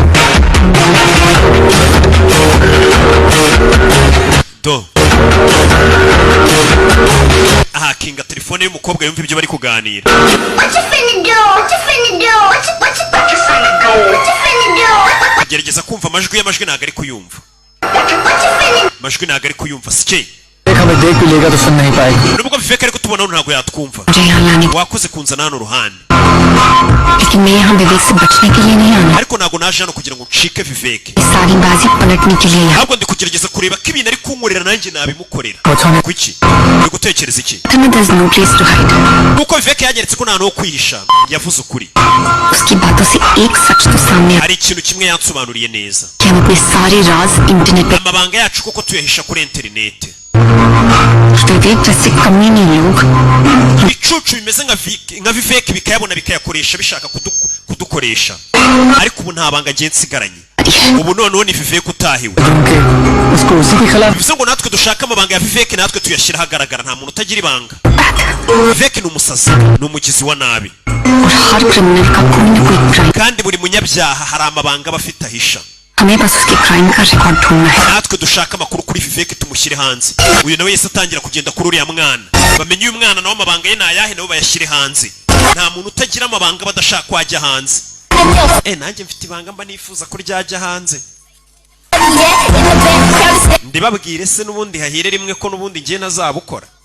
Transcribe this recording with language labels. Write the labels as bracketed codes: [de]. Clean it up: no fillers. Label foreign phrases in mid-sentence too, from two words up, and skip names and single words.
[rw] do ahakinga telefone y'umukobwa yumva ibyo bari kuganira agerageza kumva amajwi ntabwo ari kuyumva amajwi ntabwo ari kuyumva sike [hi] हमें देख भी लेगा तो सुन नहीं पाएगी. [rw] nubwo biveka ariko tubona ntabwo yatwumva wakoze kunzana hano ruhande [hi] लेकिन मैं यहाँ विवेक से बचने के लिए नहीं आना. [rw] ariko ntabwo naje hano kugira ngo ncike viveke [hi] सारी बाजी पलटने के लिए यहाँ. [rw] ahubwo ndi kugerageza kureba ko ibintu ari kunkorera nanjye nabimukorera kuki uri gutekereza iki [en] There's no place to hide. [rw] nuko viveke yanyeretse ko nta hantu ho kwihisha yavuze ukuri [hi] उसकी बातों से एक सच तो सामने [rw] hari ikintu kimwe yansobanuriye neza [hi] कि हम अपने सारे राज इंटरनेट पे [rw] amabanga yacu koko tuyahisha kuri interinete [hi] विवेक जैसे कमीने लोग [rw] ibicucu bimeze nka viveke bikayabona bikayakoresha bishaka kudukoresha ariko ubu nta banga ngiye nsigaranye ubu noneho ni viveke utahiwe [hi] उसको उसी के खिलाफ [rw] bivuze ngo natwe dushaka amabanga ya viveke natwe tuyashyira ahagaragara nta muntu utagira ibanga viveke ni umusazi ni umugizi wa nabi [hi] और हर क्रिमिनल का कोई न कोई क्राइम. [rw] kandi buri munyabyaha hari amabanga aba afite ahisha [hi] हमें बस उसके क्राइम का रिकॉर्ड ढूंढना है. [rw] natwe dushaka amakuru kuri viveke tumushyire hanze uyu nawe yese atangira kugenda kuri uriya mwana bamenye uyu mwana nawe amabanga ye ni ayahe nabo bayashyire hanze nta muntu utagira amabanga badashaka ko ajya hanze nanjye mfite ibanga mba nifuza ko ryajya hanze ndibabwire se n'ubundi hahire rimwe ko n'ubundi ngiye nazabukora